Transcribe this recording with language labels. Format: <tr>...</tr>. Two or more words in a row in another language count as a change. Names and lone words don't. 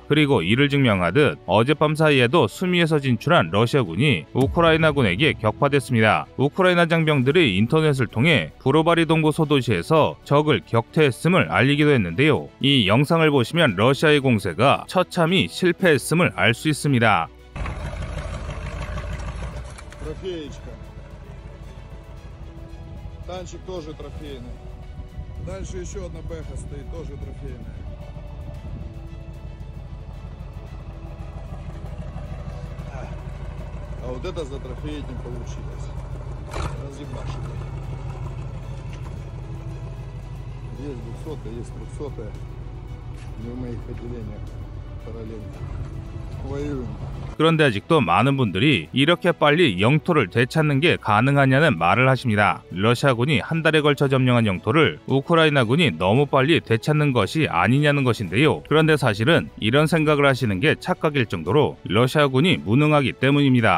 <ko>그리고 이를 증명하듯 어젯밤 사이에도 수미에서 진출한 러시아군이 우크라이나군에게 격파됐습니다. 우크라이나 장병들이 인터넷을 통해 브로바리 동부 소도시에서 적을 격퇴했음을 알리기도 했는데요. 이 영상을 보시면 러시아의 공세가 처참히 실패했음을 알 수 있습니다.</ko> <ru>Трофеечка. Танчик тоже трофейный. Дальше еще одна бэха стоит, тоже трофейная. А вот это за трофей не получилось. Разъебашили. Есть 200-я, есть 300-я. Не в моих отделениях параллельно. Воюем.</ru> <ko>그런데 아직도 많은 분들이 이렇게 빨리 영토를 되찾는 게 가능하냐는 말을 하십니다. 러시아군이 한 달에 걸쳐 점령한 영토를 우크라이나군이 너무 빨리 되찾는 것이 아니냐는 것인데요. 그런데 사실은 이런 생각을 하시는 게 착각일 정도로 러시아군이 무능하기 때문입니다.</ko>